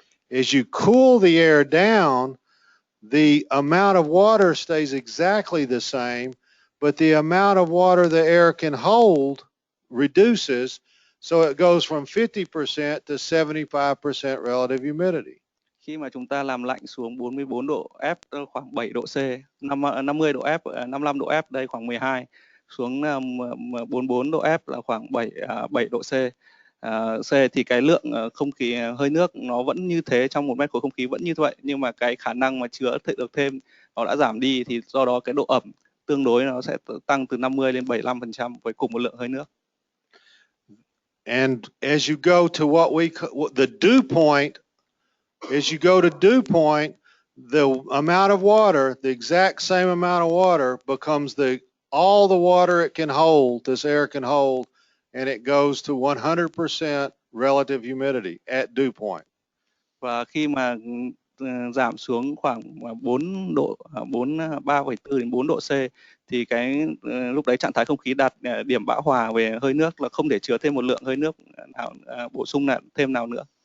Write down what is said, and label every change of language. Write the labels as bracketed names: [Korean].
[English] As you cool the air down, the amount of water stays exactly the same, but the amount of water the air can hold reduces, so it goes from 50% to 75% relative humidity. [Vietnamese] Khi mà chúng ta làm lạnh xuống 44 độ F khoảng 7 độ C, 50 độ F, 55 độ F đây khoảng 12, xuống 44 độ F là khoảng 7 độ C. Thì cái lượng không khí hơi nước nó vẫn như thế, trong 1 mét khối không khí vẫn như vậy, nhưng mà cái khả năng mà chứa được thêm nó đã giảm đi, thì do đó cái độ ẩm tương đối nó sẽ tăng từ 50 lên 75% với cùng một lượng hơi nước. [English] And as you go to the dew point, as you go to dew point, the amount of water, the exact same amount of water becomes all the water it can hold, this air can hold, and it goes to 100% relative humidity at dew point. [Vietnamese] Và khi mà giảm xuống khoảng 4 độ, 3,4 đến 4 độ C thì cái lúc đấy trạng thái không khí đạt điểm bão hòa về hơi nước, là không thể chứa thêm một lượng hơi nước nào bổ sung thêm nào nữa.